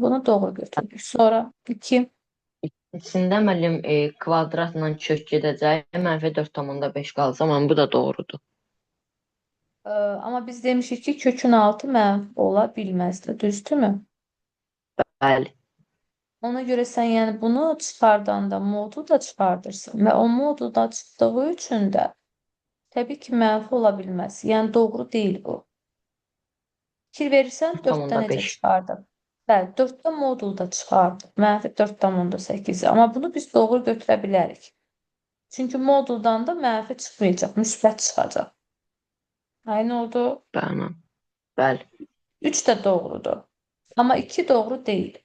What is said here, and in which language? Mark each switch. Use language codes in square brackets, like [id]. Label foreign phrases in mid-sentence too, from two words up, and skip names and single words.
[az] Bunu doğru götürdük. Sonra 2. İçində müəllim kvadratla kök gedəcək. -4,5 qalacaq. Mən bu da doğrudur. Amma biz demişik ki, kökün altı mənfi ola bilməzdir. Düzdürmü? Bəli, [tr] Ona göre sen yani bunu çıkardığında modu da çıkartırsın ve o modu da çıktığı için de tabii ki menfi olabilmez. Yani doğru değil bu. [az] Fikir verirsen 4'te necə [tr] 3,5. [az] çıxardıq? Bəli, 4'te modul da çıxardıq. Mənfi 4,8. Amma bunu biz doğru götürə bilərik. Çünki moduldan da mənfi çıxmayacaq, müsbət çıxacaq. [tr] Aynı oldu. [az] Bəli, bəli. 3 də doğrudur. Amma 2 doğru deyil.